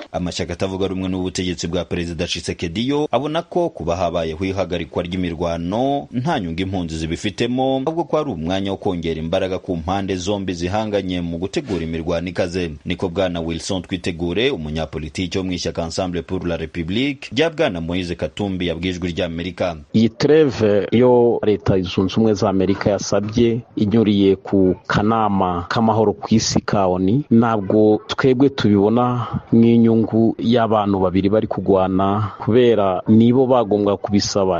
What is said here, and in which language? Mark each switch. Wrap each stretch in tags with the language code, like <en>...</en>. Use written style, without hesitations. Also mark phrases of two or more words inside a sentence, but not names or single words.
<rw>Amashyaka atavuga rumwe n'ubutegetsi bwa Perezida Tshisekedi yo abona ko kuba habayeho ihagarikwa ry'imirwano nta nyungu impunzi zibifitemo, ahubwo ko ari umwanya wo kongera imbaraga ku mpande zombi zihanganye mu gutegura imirwano ikaze. Niko Bwana Wilson Twitegure, umunyapolitiki wo mu ishyaka Ensemble pour la République rya Bwana Moise Katumbi, yabwijwe ry'Amerika. Iyi treve yo leta zunze ubumwe za Amerika yasabye inyuriye ku kanama k'amahoro ku isi ka ONU, ntabwo twebwe tubibona nk'inyungu y'abantu babiri bari kugwana, kubera nibo bagombwa kubisaba.</rw>